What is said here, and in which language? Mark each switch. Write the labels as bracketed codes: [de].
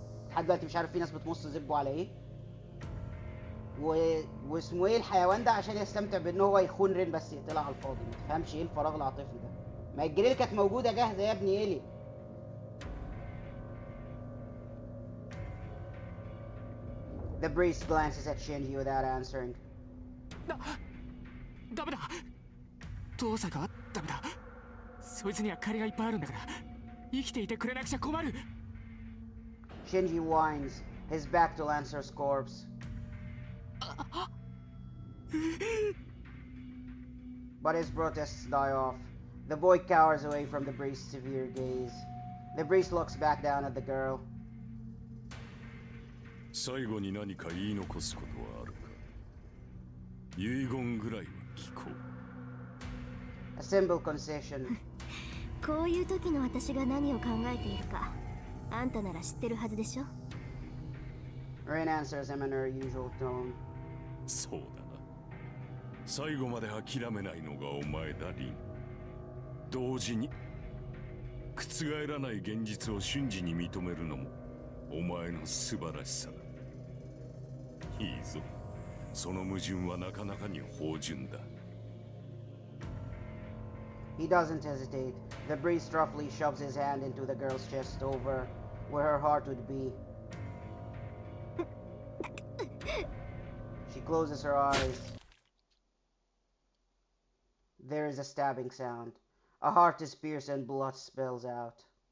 [ar] لحد دلوقتي مش عارف في ناس بتمص زبه على ايه. واسمه ايه الحيوان ده عشان يستمتع بان هو يخون رين بس يقتلها على الفاضي. ما تفهمش ايه الفراغ العاطفي ده. ما الجريل كانت موجوده جاهزه يا ابني ايليا. [en] The priest glances at Shinji without answering. [ja] ダメだ。遠坂はダメだ。そいつには借りがいっぱいあるんだから、生きていてくれなくちゃ困る。 [en] Shinji whines, his back to Lancer's corpse. But his protests die off. The boy cowers away from the priest's severe gaze. The priest looks back down at the girl. [ja] 最後に何か言い残すことはあるか。遺言ぐらいは聞こう。 [en] A simple concession. [ja] こういう時の私が何を考えているか、あんたなら知ってるはずでしょ。 [en] Rin answers him in her usual tone. [ja] そうだな。最後まで諦めないのがお前だ、リン。同時に覆らない現実を瞬時に認めるのもお前の素晴らしさだ。いいぞ。その矛盾はなかなかに芳醇だ。 [en] He doesn't hesitate. The priest roughly shoves his hand into the girl's chest over where her heart would be. She closes her eyes. There is a stabbing sound. A heart is pierced and blood spills out.